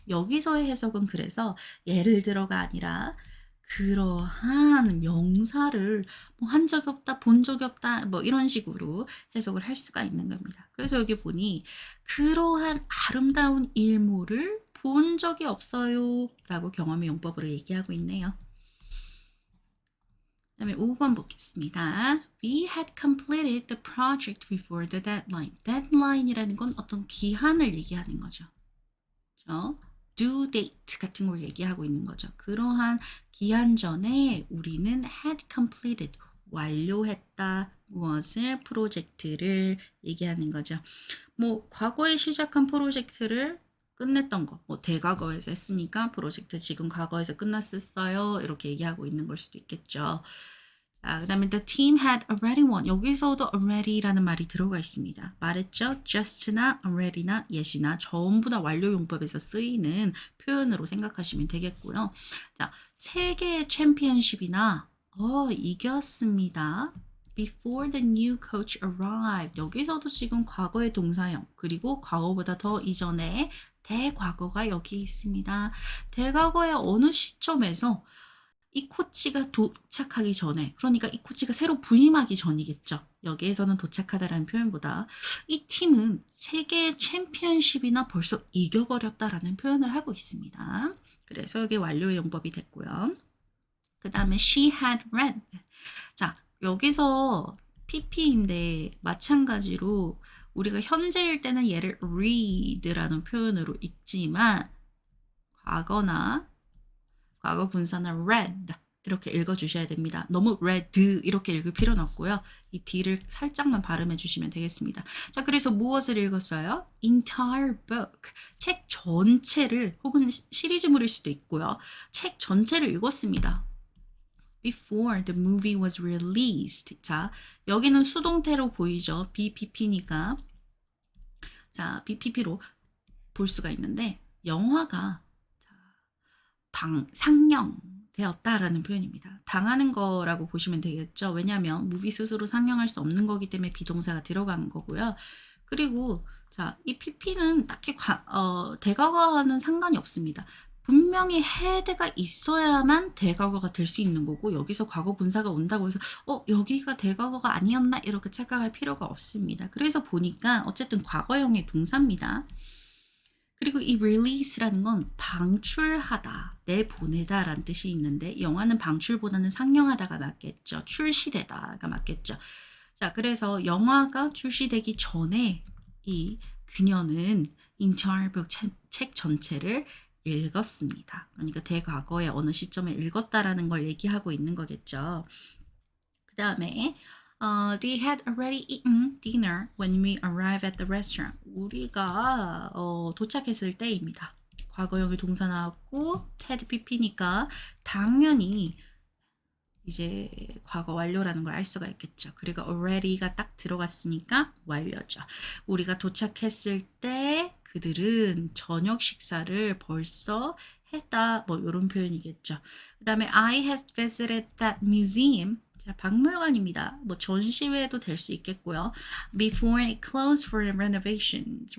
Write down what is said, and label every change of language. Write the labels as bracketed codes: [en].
[ko] 여기서의 해석은 그래서 예를 들어가 아니라 그러한 명사를 뭐 한 적이 없다, 본 적이 없다, 뭐 이런 식으로 해석을 할 수가 있는 겁니다. 그래서 여기 보니 그러한 아름다운 일몰을 본 적이 없어요 라고 경험의 용법으로 얘기하고 있네요. 그 다음에 5번 보겠습니다. [en] We had completed the project before the deadline. [ko] deadline이라는 건 어떤 기한을 얘기하는 거죠. 그렇죠? due date 같은 걸 얘기하고 있는 거죠. 그러한 기한 전에 우리는 [en] had completed [ko] 완료했다. 무엇을? 프로젝트를 얘기하는 거죠. 뭐 과거에 시작한 프로젝트를 끝냈던 거, 뭐 대과거에서 했으니까 프로젝트 지금 과거에서 끝났었어요. 이렇게 얘기하고 있는 걸 수도 있겠죠. 그 다음에 [en] the team had already won. [ko] 여기서도 already라는 말이 들어가 있습니다. 말했죠? just나 already나 yet이나 전부 다 완료 용법에서 쓰이는 표현으로 생각하시면 되겠고요. 자, 세계 챔피언십이나 이겼습니다. [en] Before the new coach arrived. [ko] 여기서도 지금 과거의 동사형 그리고 과거보다 더 이전에 대과거가 여기 있습니다. 대과거의 어느 시점에서 이 코치가 도착하기 전에, 그러니까 이 코치가 새로 부임하기 전이겠죠. 여기에서는 도착하다라는 표현보다 이 팀은 세계 챔피언십이나 벌써 이겨버렸다라는 표현을 하고 있습니다. 그래서 여기 완료의 용법이 됐고요. 그 다음에 [en] she had read. [ko] 자, 여기서 PP인데 마찬가지로 우리가 현재일 때는 얘를 read라는 표현으로 읽지만 과거나 과거 분사는 read 이렇게 읽어주셔야 됩니다. 너무 read 이렇게 읽을 필요는 없고요. 이 D를 살짝만 발음해 주시면 되겠습니다. 자, 그래서 무엇을 읽었어요? [en] entire book. [ko] 책 전체를 혹은 시리즈물일 수도 있고요. 책 전체를 읽었습니다. [en] Before the movie was released. [ko] 자, 여기는 수동태로 보이죠. BPP니까. 자, BPP로 볼 수가 있는데 영화가 상영되었다라는 표현입니다. 당하는 거라고 보시면 되겠죠. 왜냐하면 무비 스스로 상영할 수 없는 거기 때문에 비동사가 들어간 거고요. 그리고 자, 이 PP는 딱히 대과거와는 상관이 없습니다. 분명히 had가 있어야만 대과거가 될 수 있는 거고 여기서 과거 분사가 온다고 해서 여기가 대과거가 아니었나 이렇게 착각할 필요가 없습니다. 그래서 보니까 어쨌든 과거형의 동사입니다. 그리고 이 release라는 건 방출하다, 내보내다 라는 뜻이 있는데 영화는 방출보다는 상영하다가 맞겠죠. 출시되다가 맞겠죠. 자, 그래서 영화가 출시되기 전에 이 그녀는 [en] entire book [ko] 책 전체를 읽었습니다. 그러니까 대과거의 어느 시점에 읽었다라는 걸 얘기하고 있는 거겠죠. 그 다음에 [en] they had already eaten dinner when we arrived at the restaurant. [ko] 우리가 도착했을 때입니다. 과거형의 동사 나왔고 had pp니까 당연히 이제 과거 완료라는 걸 알 수가 있겠죠. 그리고 already가 딱 들어갔으니까 완료죠. 우리가 도착했을 때 그들은 저녁 식사를 벌써 했다. 뭐 이런 표현이겠죠. 그 다음에 [en] I had visited that museum. [ko] 자, 박물관입니다. 뭐 전시회도 될 수 있겠고요. [en] Before it closed for renovations.